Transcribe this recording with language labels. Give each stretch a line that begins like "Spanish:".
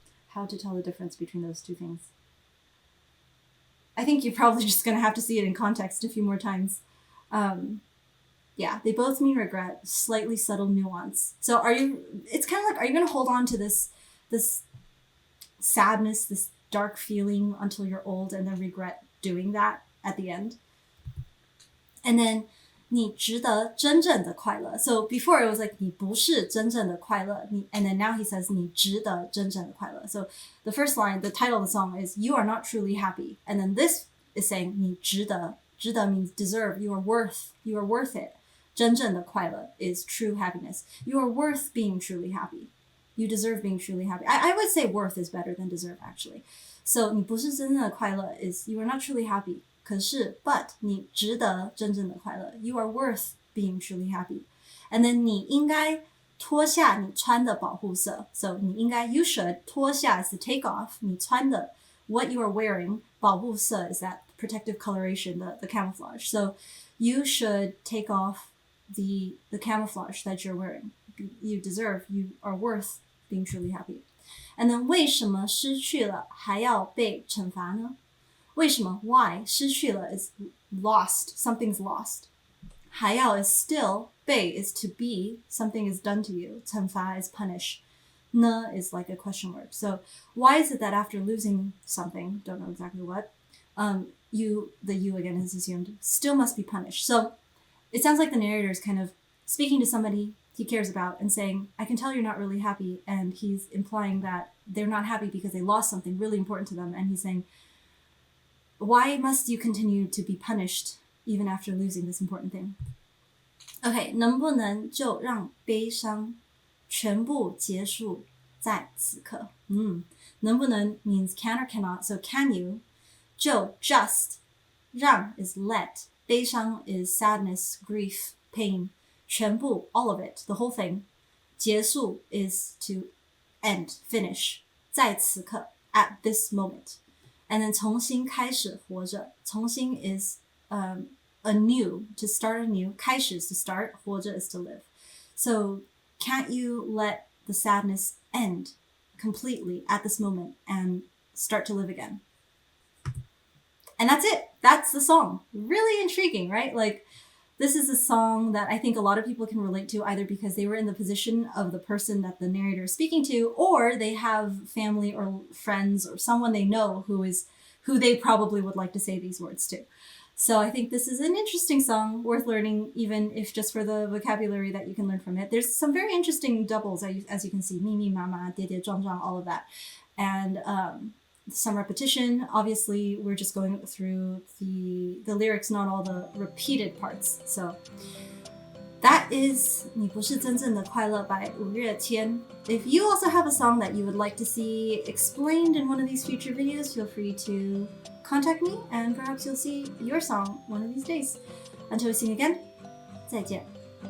English: How to tell the difference between those two things? I think you're probably just going to have to see it in context a few more times. Yeah, they both mean regret, slightly subtle nuance. So it's kind of like, are you going to hold on to this sadness, this dark feeling until you're old and then regret doing that at the end? And then
Chinese: 你值得真正的快乐.
English: So before it was like
Chinese: 你不是真正的快乐.
English: And then now he says
Chinese: 你值得真正的快乐.
English: So the first line, the title of the song is You are not truly happy. And then this is saying
Chinese: 你值得. 值得
English: means deserve. You are worth it.
Chinese: 真正的快乐
English: is true happiness. You are worth being truly happy. You deserve being truly happy. I would say worth is better than deserve, actually. So
Chinese: 你不是真正的快乐
English: is you are not truly happy.
Chinese: 可是
English: but
Chinese: 你值得真正的快乐
English: You are worth being truly happy. And then
Chinese: 你应该脱下你穿的保护色
English: So
Chinese: 你应该
English: you should
Chinese: 脱下
English: is to take off
Chinese: 你穿的
English: what you are wearing
Chinese: 保护色
English: is that protective coloration, the camouflage. So you should take off the camouflage that you're wearing. You deserve, you are worth being truly happy. And then
Chinese: 为什么失去了还要被惩罚呢？为什么
English: why
Chinese: 失去了
English: is lost, something's lost.
Chinese: 还要
English: is still,
Chinese: 被
English: is to be, something is done to you.
Chinese: 惩罚
English: is punish.
Chinese: 呢
English: is like a question mark. So why is it that after losing something, don't know exactly what, the you again is assumed, still must be punished. So it sounds like the narrator is kind of speaking to somebody he cares about and saying, I can tell you're not really happy. And he's implying that they're not happy because they lost something really important to them. And he's saying, why must you continue to be punished even after losing this important thing? Okay,
Chinese: 能不能就让悲伤全部结束在此刻？能不能
English: means can or cannot. So can you?
Chinese: 就
English: just
Chinese: 让
English: is let.
Chinese: 悲伤
English: is sadness, grief, pain.
Chinese: 全部
English: all of it, the whole thing.
Chinese: 结束
English: is to end, finish.
Chinese: 在此刻
English: at this moment. And then
Chinese: 重新开始活着. 重新
English: is anew, to start anew.
Chinese: 开始
English: is to start,
Chinese: 活着
English: is to live. So can't you let the sadness end completely at this moment and start to live again? And that's it. That's the song. Really intriguing, right? Like, this is a song that I think a lot of people can relate to, either because they were in the position of the person that the narrator is speaking to, or they have family or friends or someone they know who they probably would like to say these words to. So I think this is an interesting song, worth learning, even if just for the vocabulary that you can learn from it. There's some very interesting doubles, as you can see,
Chinese: 咪咪妈妈, 爹爹壮壮,
English: all of that. And some repetition. Obviously, we're just going through the lyrics, not all the repeated parts. So that is
Chinese: 你不是真正的快乐
English: by 五月天. If you also have a song that you would like to see explained in one of these future videos, feel free to contact me and perhaps you'll see your song one of these days. Until we see you again,
Chinese: 再见.